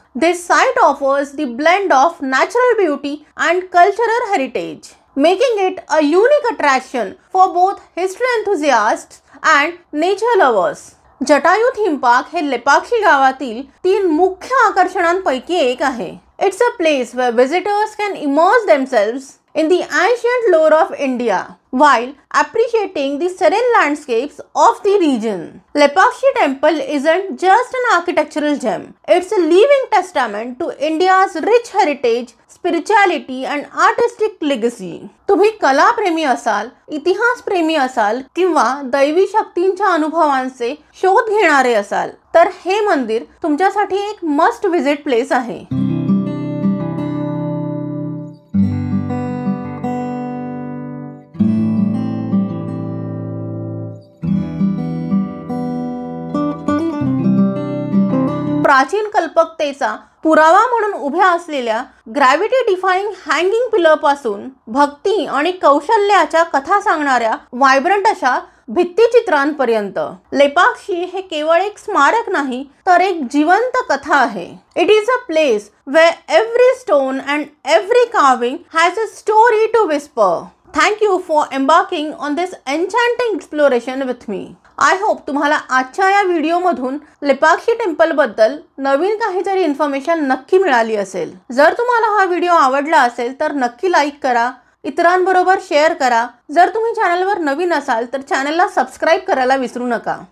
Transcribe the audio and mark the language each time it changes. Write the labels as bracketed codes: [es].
[en] This site offers the blend of natural beauty and cultural heritage, making it a unique attraction for both history enthusiasts and nature lovers. [mr] Jatayu theme park हे लेपाक्षी गावातील 3 मुख्य आकर्षणांपैकी एक आहे. [en] It's a place where visitors can immerse themselves in the ancient lore of India while appreciating the serene landscapes of the region. Lepakshi Temple isn't just an architectural gem. It's a living testament to India's rich heritage, spirituality and artistic legacy. [mr] तुम्ही कलाप्रेमी असाल, इतिहास प्रेमी असाल किंवा दैवी शक्तींच्या अनुभवांचे शोध घेणारे असाल, तर हे मंदिर तुमच्यासाठी एक [en] must visit place [mr] आहे. प्राचीन कल्पकतेचा पुरावा म्हणून उभ्या असलेल्या ग्रॅव्हिटी डिफाईंग हँगिंग पिलर पासून भक्ती आणि कौशल्याच्या कथा सांगणाऱ्या व्हायब्रंट अशा भित्तिचित्रांपर्यंत लेपाक्षी हे केवळ एक स्मारक नाही तर एक जिवंत कथा आहे. [en] It is a place where every stone and every carving has a story to whisper. Thank you for embarking on this enchanting exploration with me. I hope [mr] तुम्हाला आजच्या या व्हिडिओमधून लेपाक्षी टेम्पल बद्दल नवीन काहीतरी इन्फॉर्मेशन नक्की मिळाली असेल. जर तुम्हाला हा व्हिडिओ आवडला असेल तर नक्की लाईक करा, इतरांबरोबर शेअर करा. जर तुम्ही चॅनलवर नवीन असाल तर चॅनलला सबस्क्राईब करायला विसरू नका.